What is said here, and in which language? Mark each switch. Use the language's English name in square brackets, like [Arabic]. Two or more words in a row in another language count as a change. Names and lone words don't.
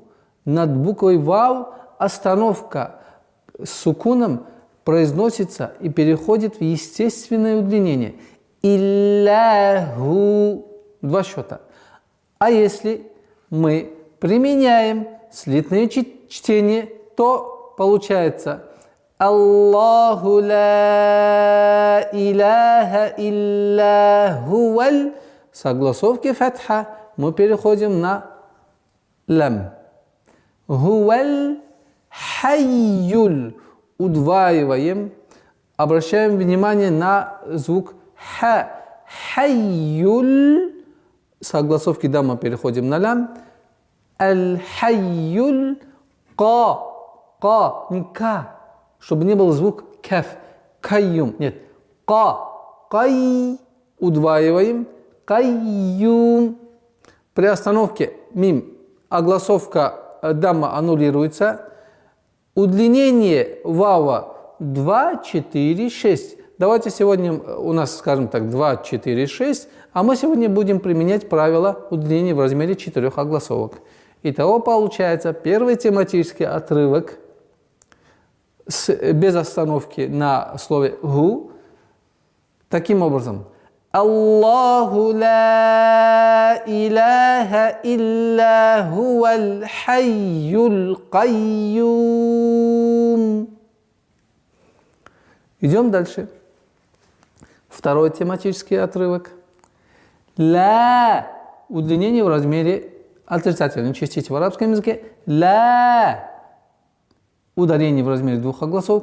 [Russian] Над буквой «вав» остановка с сукуном произносится и переходит в естественное удлинение. «Илляху» 2 счета. А если мы применяем слитное чтение, то получается [Arabic] اللهُ لا إلهَ إلا هوَ الْ. [Russian] С огласовки фатха мы переходим на лам. [Arabic] هو الحي. [Russian] Удваиваем. Обращаем внимание на звук ха. Хайюль. С огласовки дамма переходим на лям. Аль-хайюль ка. Ка, не ка. Чтобы не был звук каф. Кайюм. Нет. Ка. Кай. Удваиваем. Кайюм. При остановке мим огласовка дамма аннулируется. Удлинение вава 2, 4, 6. Давайте сегодня у нас, скажем так, 2, 4, 6, а мы сегодня будем применять правило удлинения в размере 4 огласовок. Итого получается первый тематический отрывок без остановки на слове «гу». Таким образом, [Arabic] الله لا إله إلا هو الحي القيوم. [Russian] Идем дальше. Второй тематический отрывок. Ла. Удлинение в размере отрицательной частицы в арабском языке. Ла. Ударение в размере 2 огласовок.